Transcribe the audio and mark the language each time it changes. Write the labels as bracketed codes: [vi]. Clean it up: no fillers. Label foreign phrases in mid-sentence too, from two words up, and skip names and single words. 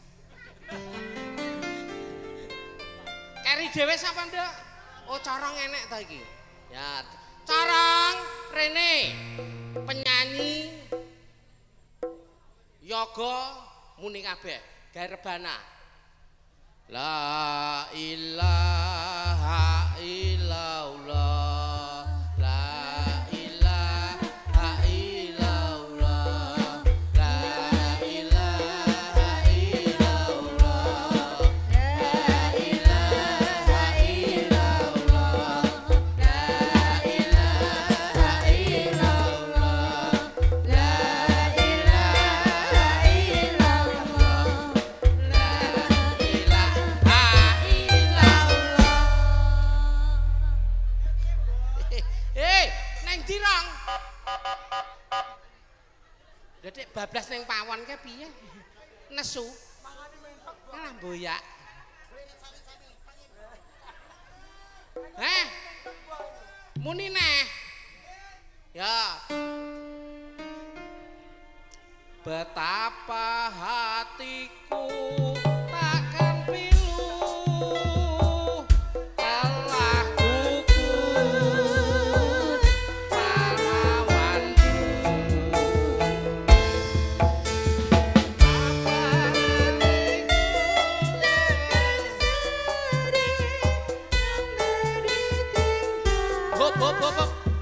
[jv] Keri dhewe sapa, Nduk? Oh, corong enek ta iki. Ya, corong Rene. Penyanyi yoga muni kabeh, gawe rebana. [ar] لا إله إلا الله. لا إله إلا الله. لا إله إلا الله. لا إله إلا الله. لا إله إلا الله. لا إله إلا الله. [jv] Neng dirang. Dedek bablas neng pawon ke piye? Nesu. Alah boyak. Muni neh. Ya. [id] Betapa hatiku takkan pilu telah gugur pahlawanku. Hop hop hop hop.